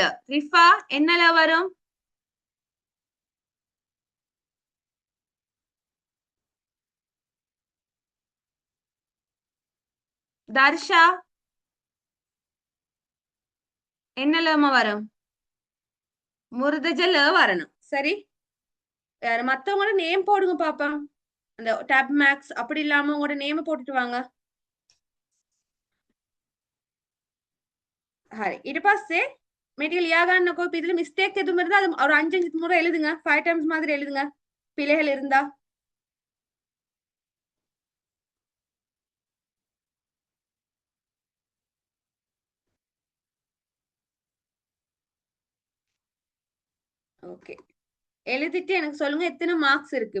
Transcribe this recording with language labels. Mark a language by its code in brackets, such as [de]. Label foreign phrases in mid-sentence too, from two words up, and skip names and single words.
[ta] ரிஃபா என்னல வரும்? தர்ஷா என்னலமா வரும்? முர்தஜல வரணும். சரி, மத்தவங்களோட நேம் போடுங்க பாப்பா. அந்த டேப் மேக்ஸ் அப்படி இல்லாம உங்களோட நேம் போட்டுட்டு வாங்க. [si] හරි ඊට පස්සේ මේ ටික ලියා ගන්නකො. [ta] இப்ப இதுல மிஸ்டேக் எதுவும் இருந்தா அது ஒரு 5 முறை எழுதுங்க. 5 டைம்ஸ் மாதிரி எழுதுங்க பிழைகள் இருந்தா. ஓகே, எழுதிட்டு எனக்கு சொல்லுங்க எத்தனை மார்க்ஸ் இருக்கு.